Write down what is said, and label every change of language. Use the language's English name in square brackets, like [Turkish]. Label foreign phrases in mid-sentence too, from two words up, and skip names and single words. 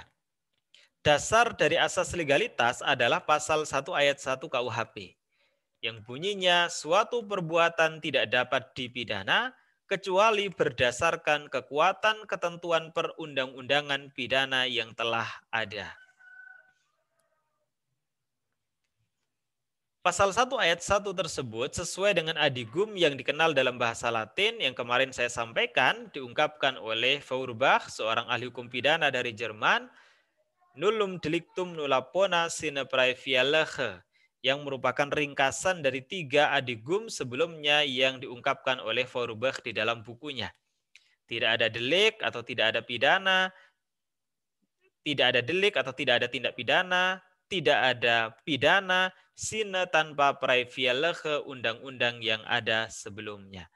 [Indonesian] Dasar dari asas legalitas adalah pasal 1 ayat 1 KUHP yang bunyinya suatu perbuatan tidak dapat dipidana kecuali berdasarkan kekuatan ketentuan perundang-undangan pidana yang telah ada. Pasal 1 ayat 1 tersebut sesuai dengan adigum yang dikenal dalam bahasa Latin yang kemarin saya sampaikan, diungkapkan oleh Feuerbach, seorang ahli hukum pidana dari Jerman, [Latin] nullum delictum nulla pona sine praevia lege, [Indonesian] yang merupakan ringkasan dari 3 adigum sebelumnya yang diungkapkan oleh Feuerbach di dalam bukunya. Tidak ada delik atau tidak ada pidana, tidak ada delik atau tidak ada tindak pidana, tidak ada pidana, sine tanpa [Latin] praevia lege [Indonesian] undang-undang yang ada sebelumnya.